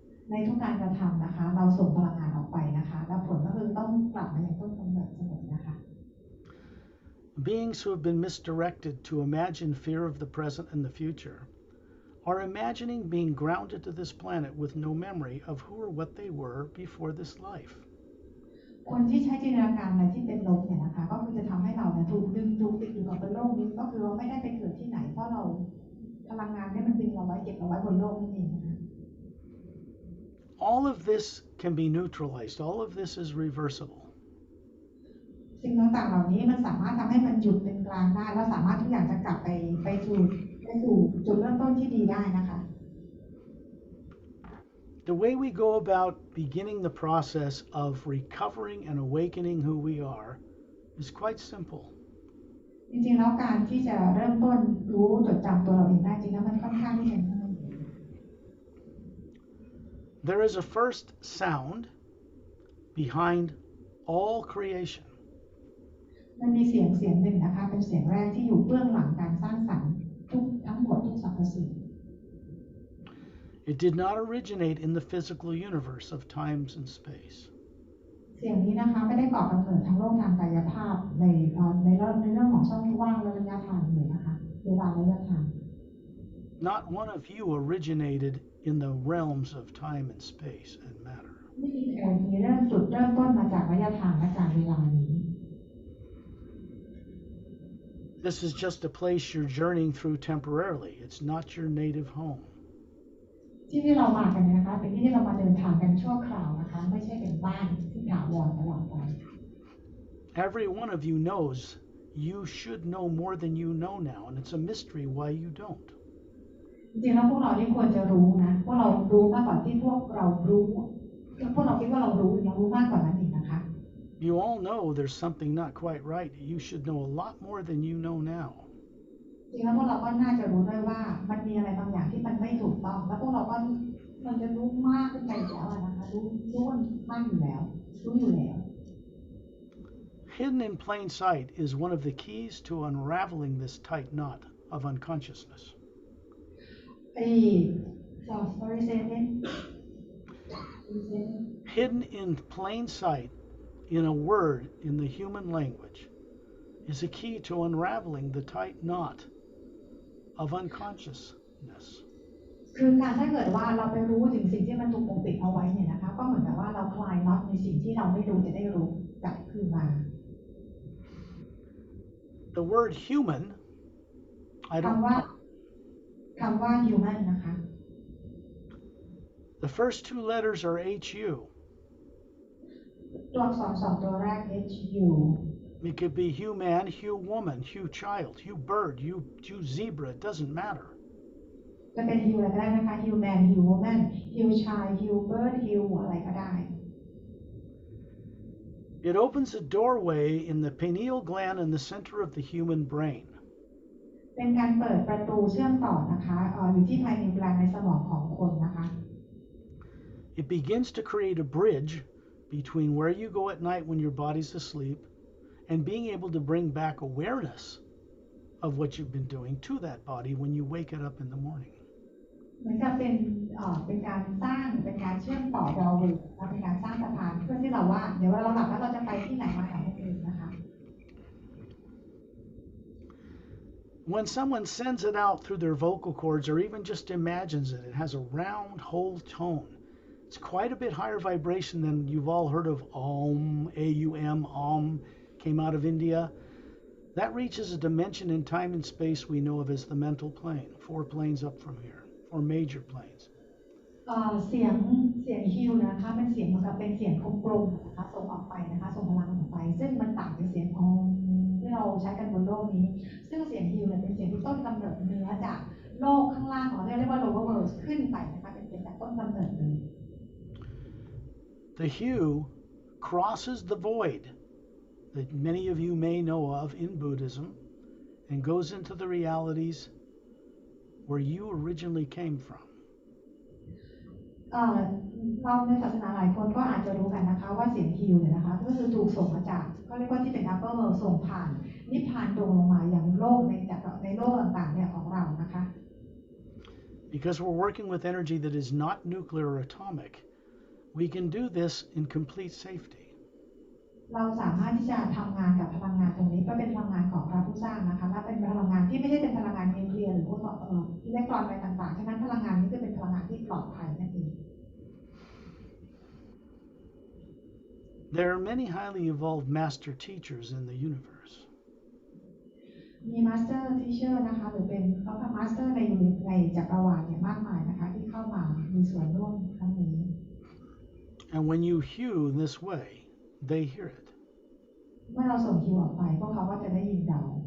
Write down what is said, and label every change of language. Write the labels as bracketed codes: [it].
[th] ในทุกการกระทำนะคะเราส่งพลังงานออกไปนะคะแล้วผลก็คือต้องกลับมาอย่างต้นกำเนิดเสมอนะคะ [en] Beings who have been misdirected to imagine fear of the present and the future are imagining being grounded to this planet with no memory of who or what they were before this life. [th] คนที่ใช้จินตนาการอะไรที่เป็นลบเนี่ยนะคะก็คือจะทำให้เราเนี่ยถูกดึงถูกติดอยู่กับบนโลกนี้ก็คือเราไม่ได้ไปเกิดที่ไหนเพราะเราพลังงานเนี่ยมันดึงเราไว้เก็บเราไว้บนโลกนั่นเองนะคะ [en] All of this can be neutralized. All of this is reversible. [th] สิ่งต่างๆเหล่านี้มันสามารถทำให้มันหยุดเป็นกลางได้แล้วสามารถทุกอย่างจะกลับไปสู่จุดเริ่มต้นที่ดีได้นะคะ [en] The way we go about beginning the process of recovering and awakening who we are is quite simple. [th] จริงๆแล้วการที่จะเริ่มต้นรู้จดจำตัวเราเองได้จริงแล้วมันค่อนข้างที่จะง่าย [en] There is a first sound behind all creation. [th] มันมีเสียงหนึ่งนะคะเป็นเสียงแรกที่อยู่เบื้องหลังการสร้างสรรค์ทั้งหมดทุกสรรพสิ่ง [en] It did not originate in the physical universe of times and space. [th] เสียงนี้นะคะไม่ได้ก่อกำเนิดทั้งโลกทางกายภาพในเรื่องของช่องว่างและระยะทางเลยนะคะเวลาระยะทาง [en] Not one of you originated in the realms of time and space and matter. [th] ไม่มีใครมีจุดเริ่มต้นมาจากระยะทางและการเวลานี้ [en] This is just a place you're journeying through temporarily. It's not your native home. [th] ที่เรามากันนะคะเป็นที่เรามาเดินทางกันชั่วคราวนะคะไม่ใช่เป็นบ้านที่ถาวรตลอดไป [en] Every one of you knows you should know more than you know now, and it's a mystery why you don't. [th] จริงๆแล้วพวกเราที่ควรจะรู้นะพวกเรารู้มากกว่าที่พวกเรารู้พวกเราคิดว่าเรารู้มากกว่านั้นอีกนะคะ [en] You all know there's something not quite right. You should know a lot more than you know now. [th] จริงแล้วพวกเราก็น่าจะรู้ด้วยว่ามันมีอะไรบางอย่างที่มันไม่ถูกต้องแล้วพวกเราก็มันจะรู้มากขึ้นไปแล้วนะคะรู้มากอยู่แล้วรู้อยู่แล้ว [en] Hidden in plain sight is one of the keys to unraveling this tight knot of unconsciousness. Sorry, say again. Hidden in plain sight in a word in the human language is a key to unraveling the tight knot of unconsciousness. [th] คือการถ้าเกิดว่าเราไปรู้ถึงสิ่งที่มันถูกปกปิดเอาไว้เนี่ยนะคะก็เหมือนกับว่าเราคลายน็อตในสิ่งที่เราไม่รู้จะได้รู้กลับคืนมา [en] The word human, I don't know. [th] คำว่า human นะคะ [en] The first two letters are HU. [th] ตัวอักษรสองตัวแรก HU [en] It could be human, Hugh woman, Hugh child, Hugh bird, Hugh zebra. It doesn't matter. [th] จะเป็น Hugh อะไรก็ได้นะคะ [en] Hugh man Hugh woman Hugh child Hugh bird [th] Hugh อะไรก็ได้ [en] It opens a doorway in the pineal gland in the center of the human brain. [th] เป็นการเปิดประตูเชื่อมต่อนะคะอยู่ที่ภายในกลางในสมองของคนนะคะ [en] It begins to create a bridge between where you go at night when your body's asleep and being able to bring back awareness of what you've been doing to that body when you wake it up in the morning. [th] เหมือนกับเป็นการสร้างเป็นการเชื่อมต่อเราเลยเป็นการสร้างสะพานเพื่อที่เราว่าเดี๋ยวเราหลับแล้วเราจะไปที่ไหนมาไหนนั่นเองนะคะ [en] When someone sends it out through their vocal cords or even just imagines it, it has a round, whole tone. It's quite a bit higher vibration than you've all heard of Om, A-U-M, Om, came out of India. That reaches a dimension in time and space we know of as the mental plane, 4 planes up from here, 4 major planes. [th] เสียงฮิวนะคะเป็นเสียงเหมือนกับเป็นเสียงกลมๆนะคะส่งออกไปนะคะส่งพลังออกไปซึ่งมันต่างจากเสียงของที่เราใช้กันบนโลกนี้ซึ่งเสียงฮิวเนี่ยเป็นเสียงที่ต้นกำเนิดเนื้อจากโลกข้างล่างของเรียกว่า [en] lower world [th] ขึ้นไปนะคะเป็นเสียงจากต้นกำเนิดเลย [en] The hue crosses the void that many of you may know of in Buddhism and goes into the realities where you originally came from. [th] เราในศาสนาหลายคนก็อาจจะรู้กันนะคะว่าเสียงฮิวเนี่ยนะคะก็คือถูกส่งมาจากก็เรียกว่าที่เป็น [en] upper world [th] ส่งผ่านนิพพานตรงลงมาอย่างโลกในโลกต่างๆเนี่ยของเรานะคะ [en] Because we're working with energy that is not nuclear or atomic, we can do this in complete safety. [th] เราสามารถที่จะทำงานกับพลังงานตรงนี้ก็เป็นพลังงานของพระผู้สร้างนะคะและเป็นพลังงานที่ไม่ใช่เป็นพลังงานนิวเคลียร์หรือพวกอิเล็กตรอนอะไรต่างๆฉะนั้นพลังงานนี้จะเป็นพลังงานที่ปลอดภัยนั่นเอง [en] There are many highly evolved master teachers in the universe. [th] มี [en] Master Teacher [th] นะคะหรือเป็นเขาทำ Master ในจักรวาลเนี่ยมากมายนะคะที่เข้ามามีส่วนร่วมครั้งนี้ [en] And when you hew this way, they hear it. [th] เมื่อเราส่งคิวออกไปพวกเขาก็จะได้ยินเรา